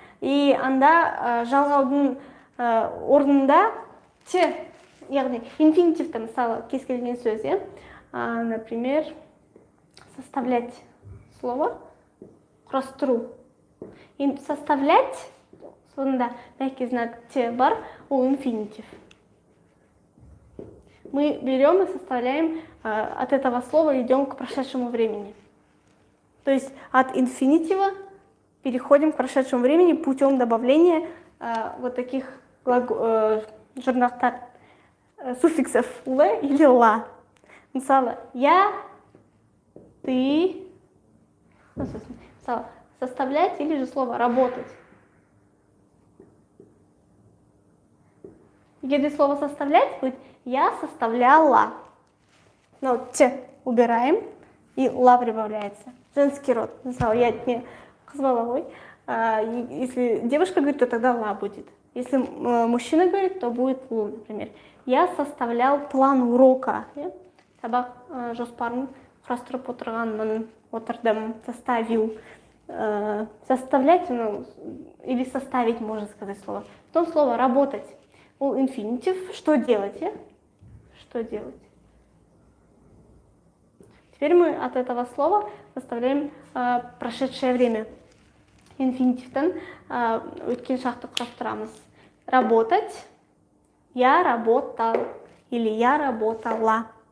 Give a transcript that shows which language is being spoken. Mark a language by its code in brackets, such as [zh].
[kk] И анда жалғаудың орнында те, яғни инфинитивті, мысалы, кез келген сөз, например, [ru] составлять слово, [kk] құрастыру. Составлять, сонда мягкий знак те бар, ол инфинитив. [ru] Мы берем и составляем от этого слова, идем к прошедшему времени. То есть от инфинитива переходим к прошедшему времени путем добавления вот таких журнактар, суффиксов «л» или «ла». Мысалы, я, ты, мысалы, составлять или же слово «работать». Если слово «составлять» будет «я составляла». Но «т» убираем и «ла» прибавляется. Женский род. Мысалы, я не [kk] қыз бала ғой. [ru] Если девушка говорит, то тогда «ла» будет. Если мужчина говорит, то будет «лу», например. Я составлял план урока. [kk] Сабақ жоспарын құрастырып отырдым, составил. [ru] Составлять, или составить, можно сказать слово. Потом слово «работать». [kk] Ол инфинитив. [ru] Что делать? Что делать? Теперь мы от этого слова составляем прошедшее время. [kk] Инфинитивтен өткен шақты құрастырамыз. [ru] Работать. Я работал или я работала.